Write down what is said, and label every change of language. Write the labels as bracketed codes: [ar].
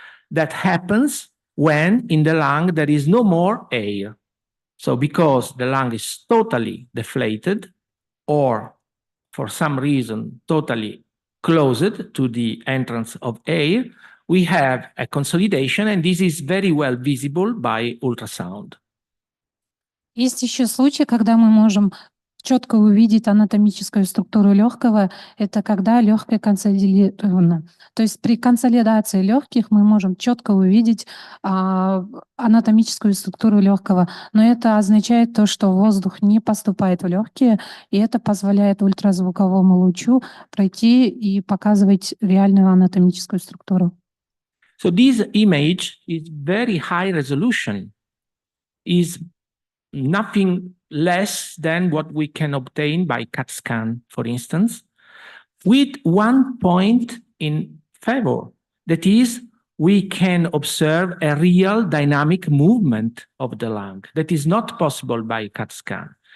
[en] That happens when in the lung there is no more air. So because the lung is totally deflated or for some reason totally closed to the entrance of air, we have a consolidation, and this is very well visible by ultrasound. [ru] Есть еще случаи, когда мы можем четко увидеть анатомическую структуру легкого, это когда легкое консолидировано. То есть при консолидации легких мы можем четко увидеть анатомическую структуру легкого, но это означает то, что воздух не поступает в легкие, и это позволяет ультразвуковому лучу пройти и показывать реальную анатомическую структуру. [en] So this image is very high resolution, is nothing less than what we can obtain by CAT scan, for instance, with one point in favor. That is, we can observe a real dynamic movement of the lung that is not possible by CAT scan.